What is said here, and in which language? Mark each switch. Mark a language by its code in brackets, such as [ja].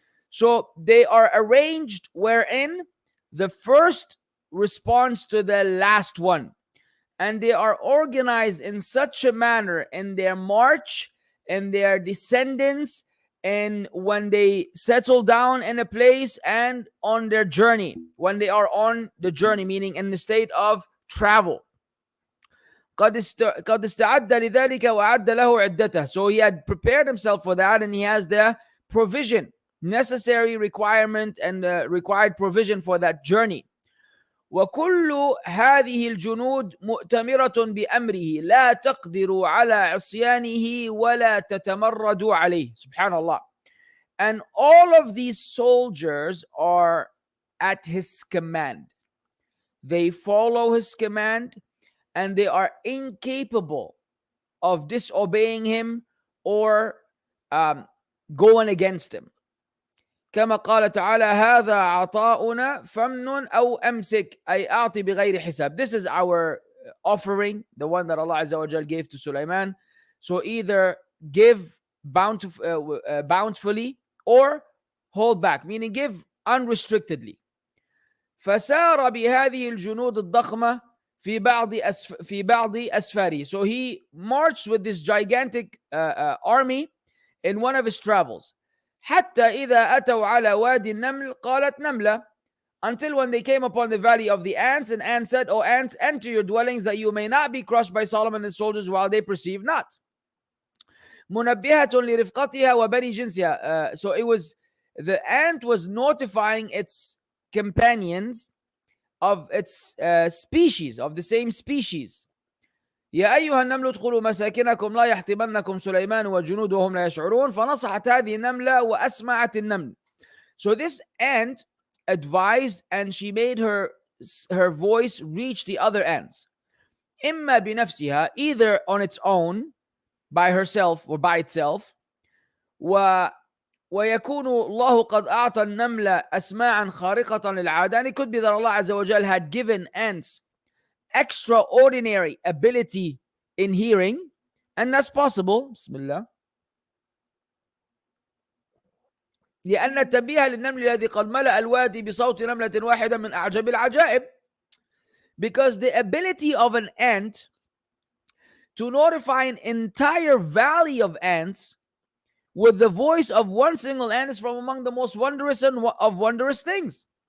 [en] So they are arranged wherein the first responds to the last one, and they are organized in such a manner in their march, in their descendants, and when they settle down in a place, and on their journey, when they are on the journey, meaning in the state of travel. [ar] قد استعد لذلك وأعد له عدته. [en] So he had prepared himself for that, and he has the provision, necessary requirement and required provision for that journey. [ar] وكل هذه الجنود مؤتمرة بأمره لا تقدر على عصيانه ولا تتمرد عليه. Subhanallah. [en] And all of these soldiers are at his command. They follow his command, and they are incapable of disobeying him or going against him. [ar] كما قال تعالى هذا عطاؤنا فمن أو أمسك أي أعطي بغير حساب. [en] This is our offering, the one that Allah Azza wa Jal gave to Sulaiman. So either give bountifully or hold back, meaning give unrestrictedly. [ar] فسار بهذه الجنود الضخمة في بعض أسفاره. [en] So he marched with this gigantic army in one of his travels. [ar] حتى إذا أتوا على وادي النمل قالت نملة, [en] until when they came upon the valley of the ants, and ants said, O ants, enter your dwellings that you may not be crushed by Solomon and his soldiers while they perceive not. [ar] منبهة لرفقتها وبني جنسها. [en] So it was, the ant was notifying its companions of its species, of the same species. [ar] يا أيها النمل ادخلوا مساكنكم لا يحطمنكم سليمان وجنوده وهم لا يشعرون. فنصحت هذه النملة وأسمعت النمل. [en] So this ant advised and she made her voice reach the other ants. [ar] إما بنفسها, [en] either on its own, by herself or by itself, [ar] ويكون الله قد أعطى النملة أسماعا خارقة للعادة. [en] And it could be that Allah Azza wa Jal had given ants extraordinary ability in hearing, and that's possible. [ar] بسم الله. لأن التنبيه للنمل الذي قد ملأ الوادي بصوت نملة واحدة من أعجب العجائب. [en] Because the ability of an ant to notify an entire valley of ants with the voice of one single ant is from among the most wondrous of wondrous things.